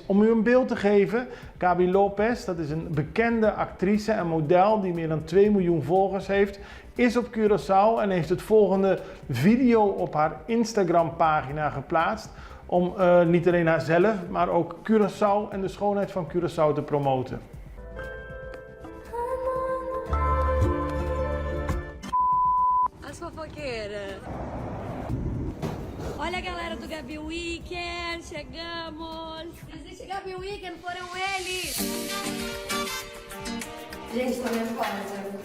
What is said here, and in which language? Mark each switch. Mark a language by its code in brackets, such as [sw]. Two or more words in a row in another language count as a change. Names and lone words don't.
[nl] Om u een beeld te geven, Gabi Lopez, dat is een bekende actrice en model die meer dan 2 miljoen volgers heeft, is op Curaçao en heeft het volgende video op haar Instagram pagina geplaatst. Om niet alleen haarzelf, maar ook Curaçao en de schoonheid van Curaçao te promoten. [pt] As fofoqueiras. Olha, galera do Gabi Weekend, chegamos. Existe Gabi Weekend, foram eles. Gente, tô nervosa.